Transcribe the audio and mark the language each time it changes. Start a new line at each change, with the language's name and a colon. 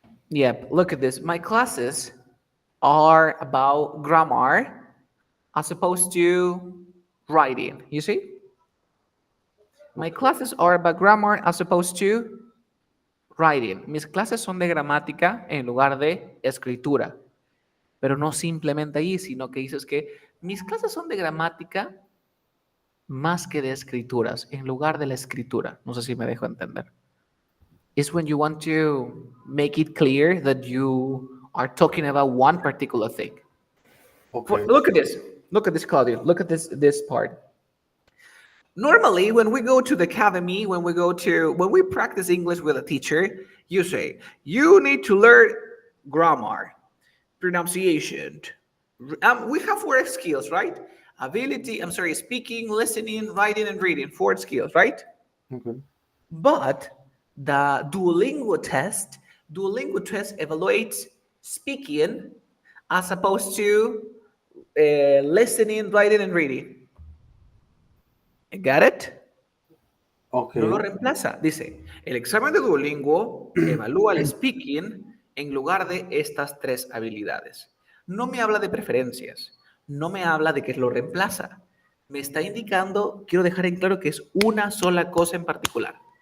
English: Yep, look at this. My classes are about grammar as opposed to writing. You see? My classes are about grammar as opposed to writing.
Spanish: Mis clases son de gramática en lugar de escritura. Pero no simplemente ahí, sino que dices que mis clases son de gramática más que de escrituras, en lugar de la escritura. No sé si me dejo entender.
English: It's when you want to make it clear that you are talking about one particular thing. Okay. Look at this. Look at this, Claudio. Look at this part. Normally, when we go to the academy, when we practice English with a teacher, you say, you need to learn grammar, pronunciation, We have 4 skills, right? Speaking, listening, writing, and reading. 4 skills, right? Okay. But the Duolingo test evaluates speaking as opposed to listening, writing, and reading. Got it?
Spanish: No lo
English: Okay.
Spanish: reemplaza. Dice, el examen de Duolingo evalúa el speaking en lugar de estas 3 habilidades. No me habla de preferencias. No me habla de que lo reemplaza. Me está indicando, quiero dejar en claro que es una sola cosa en particular.